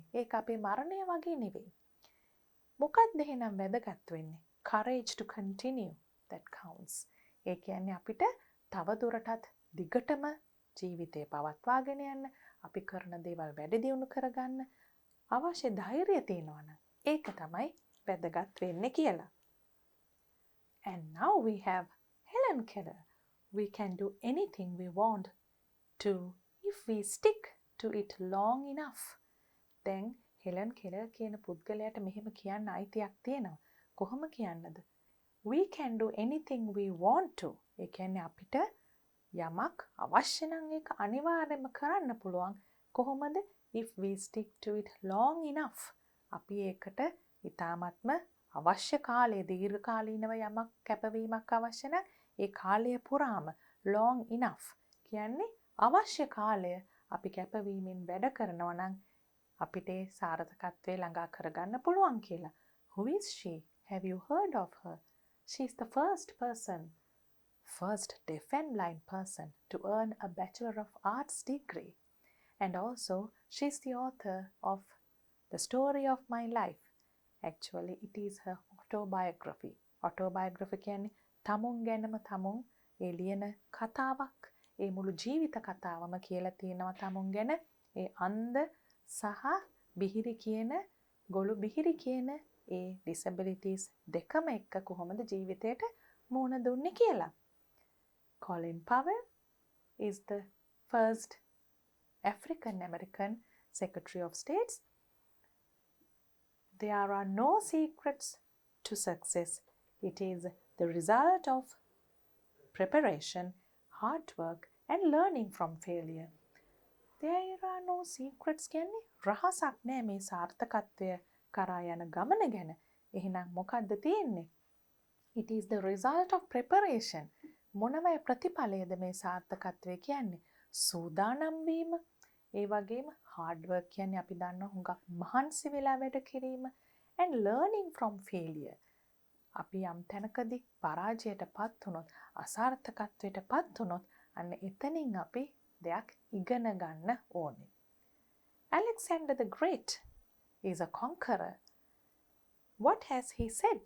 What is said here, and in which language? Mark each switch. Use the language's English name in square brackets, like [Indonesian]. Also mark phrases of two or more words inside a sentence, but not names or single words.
[Sinhala] ඒක අපේ මරණය වගේ නෙවෙයි. මොකක්ද එහෙනම් වැදගත් වෙන්නේ? [English] Courage to continue that counts. [Sinhala] ඒ කියන්නේ අපිට තව දුරටත් දිගටම ජීවිතේ පවත්වාගෙන යන්න, අපි කරන දේවල් වැඩි දියුණු කරගන්න අවශ්‍ය ධෛර්යය තියෙනවා නම් ඒක තමයි වැදගත් වෙන්නේ කියලා. [English] And now we have Helen Keller. We can do anything we want to if we stick to it long enough. [Sinhala] දැන් හෙලන් කෙලර් කියන පුද්ගලයාට මෙහෙම කියන්න අයිතියක් තියෙනවා. කොහොම කියන්නද? [English] We can do anything we want to. [Sinhala] ඒ කියන්නේ අපිට යමක් අවශ්‍ය නම් ඒක අනිවාර්යයෙන්ම කරන්න පුළුවන්. කොහොමද? [English] If we stick to it long enough. [Sinhala] අපි ඒකට ඊ타මත්ම අවශ්‍ය කාලය දීර්ඝකාලීනව යමක් කැපවීමක් අවශ්‍ය නම් ඒ කාලය පුරාම [English] long enough [Sinhala] කියන්නේ අවශ්‍ය කාලය අපි කැපවීමෙන් වැඩ කරනවා නම් අපිට සාර්ථකත්වයේ ළඟා කරගන්න පුළුවන් කියලා. [English] Who is she? Have you heard of her? She is the first deaf and blind person to earn a Bachelor of Arts degree. And also, she is the author of The Story of My Life. Actually, it is her autobiography. [Sinhala] Autobiography කියන්නේ තමුන් ගැනම තමුන් ඒ ලියන කතාවක්. ඒ මුළු ජීවිත කතාවම කියලා තියෙනවා තමුන් ගැන. ඒ අන්ධ සහ බිහිරි කියන ගොළු බිහිරි කියන ඒ disabilities දෙකම එක්ක කොහොමද ජීවිතයට මුහුණ දුන්නේ කියලා. [English] Colin Powell is the first African American Secretary of State. There are no secrets to success. It is the result of preparation, hard work, and learning from failure. There are no secrets [Sinhala] කියන්නේ රහසක් නෑ මේ සාර්ථකත්වය කරා යන ගමන ගැන. එහෙනම් මොකද්ද තියෙන්නේ? [English] It is the result of preparation. [Sinhala] මොනවයි ප්‍රතිඵලයද මේ සාර්ථකත්වය කියන්නේ? සූදානම් වීම. ඒ වගේම [English] hard work [Sinhala] කියන්නේ අපි දන්නවා හුඟක් මහන්සි වෙලා වැඩ කිරීම [English] and learning from failure. [Sinhala] අපි යම් තැනකදී පරාජයටපත් වුණොත්, අසාර්ථකත්වයටපත් වුණොත් අන්න එතනින් අපි දෙයක් ඉගෙන ගන්න ඕනේ. [English] Alexander the Great is a conqueror. What has he said?